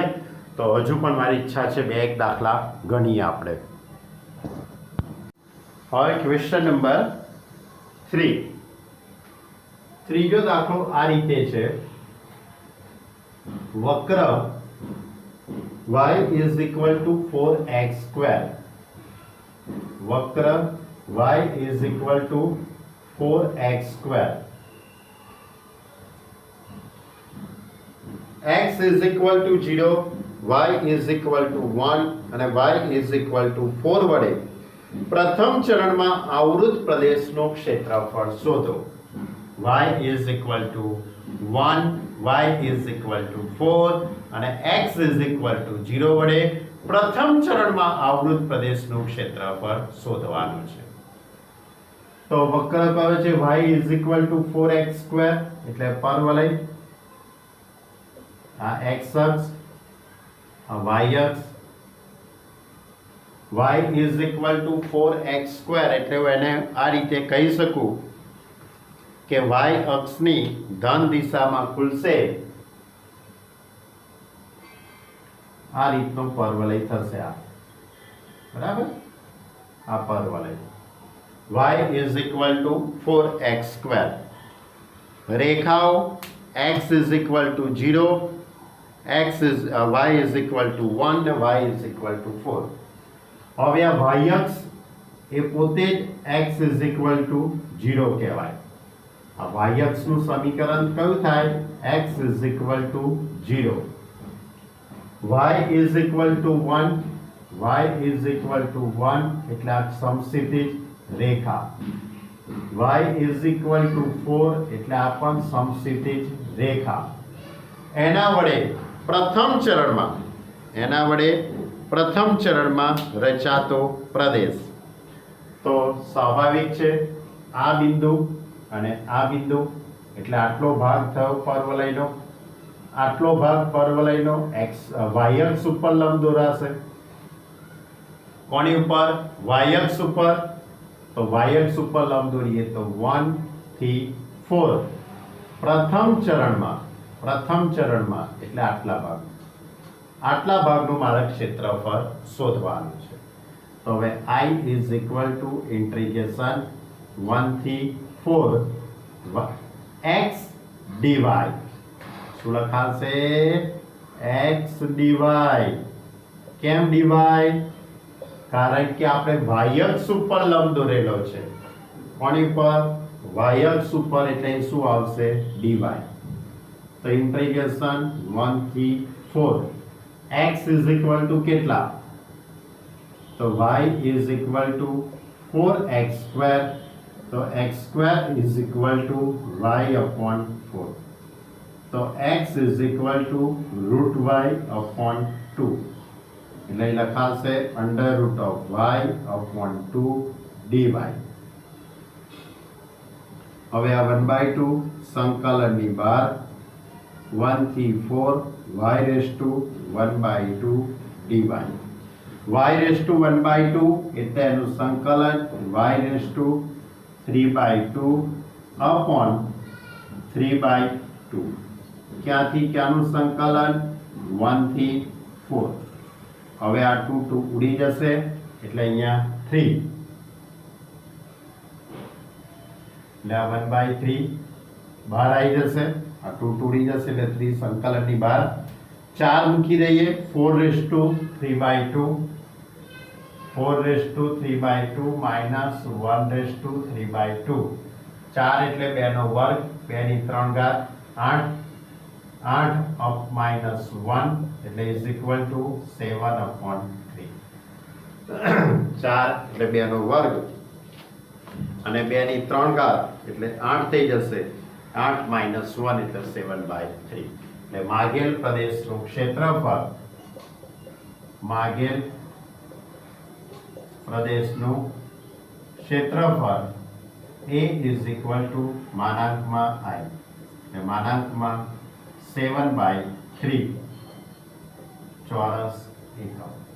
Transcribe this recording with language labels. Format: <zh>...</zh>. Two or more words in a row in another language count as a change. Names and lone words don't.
<gu>તો હજુ પણ મારી ઈચ્છા છે 2 એક દાખલા ગણીએ આપણે. હવે</gu> <en>question number</en> <gu>3. ત્રીજો દાખલો આ રીતે છે.</gu> <en>વક્ર y is equal to 4x square. વક્ર y is equal to 4x square. x is equal to 0, y is equal to 1 અને y is equal to 4</en> <gu>વડે પ્રથમ ચરણમાં આવૃત પ્રદેશનો ક્ષેત્રફળ શોધો.</gu> <en>y is equal to 1, y is equal to 4 અને x is equal to 0</en> <gu>વડે પ્રથમ ચરણમાં આવૃત પ્રદેશનું ક્ષેત્રફળ શોધવાનું છે. તો વક્ર કહે છે</gu> <en>y is equal to 4x square</en> <gu>એટલે પરવલય, આ x અક્ષ, આ y અક્ષ.</gu> <en>y is equal to 4x square</en> <gu>એટલે હું એને આ રીતે કહી શકું કે y અક્ષની ધન દિશામાં ખુલશે આ રીતનો પરવલય થશે. આ બરાબર, આ પરવલય</gu> <en>y is equal to 4x square. રેખાઓ x is equal to 0, y is equal to 1, y is equal to 4.</en> <gu>હવે આ y અક્ષ એ પોતે જ</gu> <en>x is equal to 0</en> <gu>કહેવાય. આ y અક્ષનું સમીકરણ કયું થાય?</gu> <en>x is equal to 0. y is equal to 1, y is equal to 1</en> <gu>એટલે આ સમક્ષિતિજ રેખા.</gu> <en>y is equal to 4</en> <gu>એટલે આ પણ સમક્ષિતિજ રેખા. એના વડે પ્રથમ ચરણમાં રચાતો પ્રદેશ. તો સ્વાભાવિક છે આ બિંદુ અને આ બિંદુ એટલે આટલો ભાગ થયો પરવલયનો, આટલો ભાગ પરવલયનો y અક્ષ ઉપર લંબ દોરાશે. કોની ઉપર? y અક્ષ ઉપર. તો y અક્ષ ઉપર લંબ દોરીએ તો 1 થી 4 પ્રથમ ચરણમાં એટલે આટલા ભાગનું મારે ક્ષેત્રફળ શોધવાનું છે.</gu> <en>તો હવે I is equal to integration 1 થી 4 x dy.</en> <gu>શું લખાશે? x dy. કેમ dy? કારણ કે આપણે y અક્ષ ઉપર લંબ દોરેલો છે. કોની ઉપર? y અક્ષ ઉપર એટલે શું આવશે? dy. તો ઇન્ટિગ્રેશન 1 થી 4</gu> <en>x is equal to</en> <gu>કેટલા?</gu> <en>તો y is equal to 4x square. તો x square is equal to y upon 4. તો x is equal to root y upon 2</en> <gu>એટલે લખાશે</gu> <en>under root of y upon 2 dy.</en> <gu>હવે આ 1/2 સંકલનની બહાર 1 થી 4</gu> <en>y raised to 1/2 dy. y raised to 1/2</en> <gu>એટલે એનું સંકલન</gu> <en>y raised to 3/2 upon 3/2.</en> <gu>ક્યાંથી ક્યાંનું સંકલન? 1 થી 4. હવે આ 2 ઉડી જશે એટલે અહીંયા 3 એટલે આ 1/3 બહાર આવી જશે. આ 2 ઉડી જશે એટલે 3 સંકલનની બહાર. 4 મૂકી દઈએ.</gu> <en>4 raised to 3/2 4 raised to 3/2 minus 1 raised to 3/2.</en> <gu>4 એટલે 2 નો વર્ગ, 2 ની 3 ઘાત 8</gu> <en>up minus 1</en> <gu>એટલે</gu> <en>is equal to 7/3.</en> <gu>4 એટલે 2 નો વર્ગ અને 2 ની 3 ઘાત એટલે 8 થઈ જશે.</gu> <en>8 minus 1</en> <gu>એટલે 7/3. એટલે માગેલ પ્રદેશનું ક્ષેત્રફળ માગેલ પ્રદેશનું ક્ષેત્રફળ A</gu> <en>is equal to</en> <gu>માનાંકમાં I એટલે માનાંકમાં 7/3 ચોરસ એકમ.</gu>